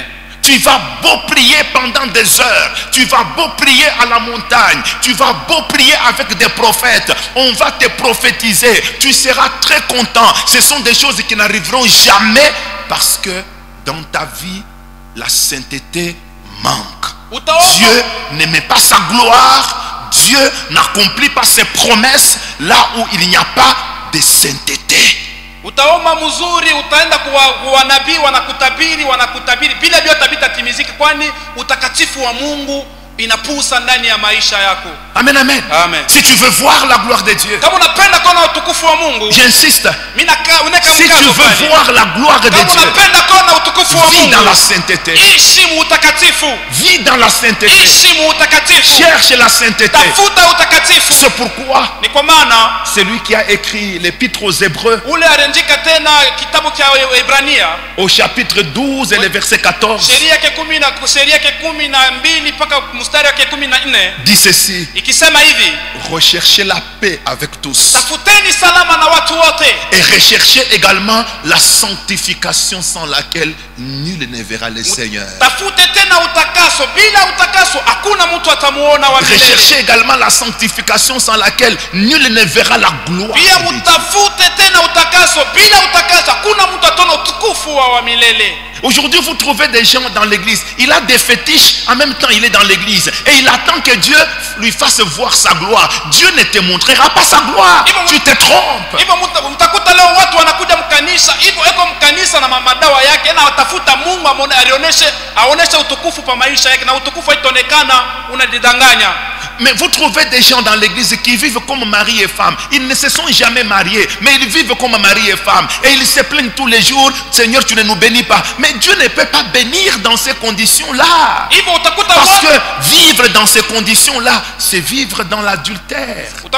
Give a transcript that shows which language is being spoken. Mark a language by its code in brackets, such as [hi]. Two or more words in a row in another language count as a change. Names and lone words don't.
[fr] Tu vas beau prier pendant des heures, tu vas beau prier à la montagne, tu vas beau prier avec des prophètes, on va te prophétiser, tu seras très content. Ce sont des choses qui n'arriveront jamais parce que dans ta vie, la sainteté manque. Dieu n'aimait pas sa gloire, Dieu n'accomplit pas ses promesses là où il n'y a pas de sainteté. [sw] Utaomba mzuri, utaenda kwa nabii wanakutabiri bila vyote havitatimiziki, kwani utakatifu wa Mungu inapusa ndani ya maisha yako. Amen, amen. Amen. [fr] Si tu veux voir la gloire de Dieu, [sw] kama unapenda kuona utukufu wa Mungu, [fr] j'insiste. Si tu veux voir la gloire de Dieu, [sw] unapenda kuona utukufu wa Mungu, [fr] vis dans la sainteté. [sw] Ishi utakatifu. [fr] Vis dans la sainteté. [sw] Ishi utakatifu. [fr] Cherche la sainteté. [sw] Tafuta utakatifu. [fr] C'est pourquoi [sw] ni kwa maana [fr] celui qui a écrit l'épître aux Hébreux, [sw] ule aliandika tena kitabu cha Waebrania [fr] au chapitre 12 et le verset 14, [sw] sheria yake 12 mpaka mstari wake 14, [fr] dit ceci: [sw] ikisema hivi, [fr] recherchez la paix avec tous, [sw] tafuteni salama na watu wote, [fr] et recherchez également la sanctification sans laquelle nul ne verra le Seigneur. [sw] Tafute tena utakaso, bila utakaso hakuna mtu atamuona wa milele. [fr] Recherchez également la sanctification sans laquelle nul ne verra la gloire. [sw] Pia mtafute tena utakaso, bila utakaso hakuna mtu ataona utukufu wa milele. [fr] Aujourd'hui, vous trouvez des gens dans l'église, il a des fétiches, en même temps il est dans l'église et il attend que Dieu lui fasse voir sa gloire. Dieu ne te montrera pas sa gloire, tu te trompes. [sw] Mtakuta leo watu wanakuja mkanisa, hivyo eko mkanisa na madawa yake, na watafuta Mungu aoneshe utukufu pa maisha yake, na utukufu haitaonekana, unajidanganya. [fr] Mais vous trouvez des gens dans l'église qui vivent comme mari et femme. Ils ne se sont jamais mariés, mais ils vivent comme mari et femme. Et ils se plaignent tous les jours, Seigneur, tu ne nous bénis pas. Mais Dieu ne peut pas bénir dans ces conditions-là. Parce que vivre dans ces conditions-là, c'est vivre dans l'adultère.